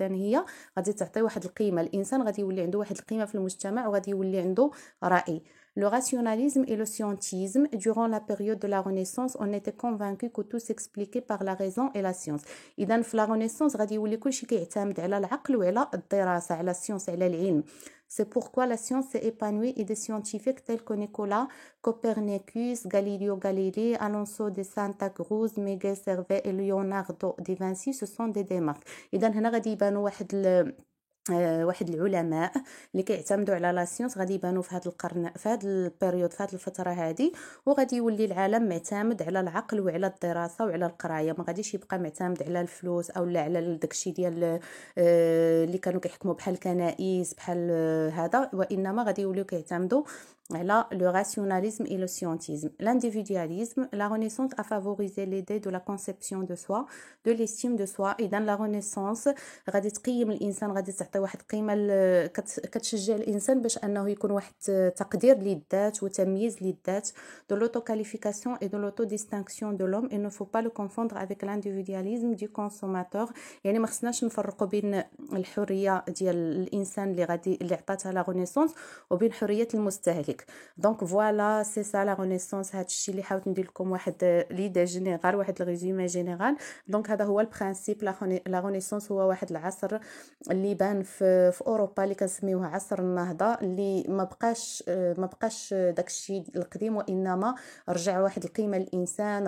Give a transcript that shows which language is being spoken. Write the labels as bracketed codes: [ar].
[ar] اذا هي غادي تعطي واحد القيمه، الانسان غادي يولي عنده واحد القيمه في المجتمع وغادي يولي عنده راي. [fr] Le rationalisme et le scientisme. Durant la période de la Renaissance, on était convaincu que tout s'expliquait par la raison et la science. [ar] إذا في la Renaissance غادي يولي كلشي كيعتمد على العقل وعلى الدراسة، على السيونس، على العلم. [fr] C'est pourquoi la science s'est épanouie et des scientifiques tels que Nicolas Copernicus, Galileo Galilei, Alonso de Santa Cruz, Miguel Servet et Leonardo da Vinci se sont des démarques. [ar] إذا هنا غادي يبانوا واحد العلماء اللي كيعتمدوا على لا سيونس، غادي يبانوا في هذا القرن، في هذا البيريود، في هذه الفتره هذه، وغادي يولي العالم معتمد على العقل وعلى الدراسه وعلى القرايه، ما غاديش يبقى معتمد على الفلوس او على داكشي ديال اللي كانوا كيحكموا بحال الكنائس بحال هذا، وانما غادي يوليو كيعتمدوا على [fr] le rationalisme et le scientisme. L'individualisme. La Renaissance a favorisé l'idée de la conception de soi, de l'estime de soi. [ar] إذا la Renaissance غادي تقيم الإنسان، غادي تعطي واحد القيمة كتشجع الإنسان باش أنه يكون واحد تقدير للذات وتمييز للذات. [fr] de l'auto-qualification et de l'auto-distinction de l'homme. Il ne faut pas le confondre avec l'individualisme du consommateur. [ar] يعني ما خصناش نفرقوا بين الحرية ديال الإنسان اللي عطاتها la Renaissance وبين حرية المستهلك. ارتستيك. دونك فوالا سي سا لا رينيسانس. هادشي اللي حاولت ندير لكم واحد ليدا جينيرال، واحد الريزومي جينيرال. دونك هذا هو البرانسيپ. لا رينيسانس هو واحد العصر اللي بان في اوروبا اللي كنسميوه عصر النهضه، اللي ما بقاش داكشي القديم، وانما رجع واحد القيمه للانسان.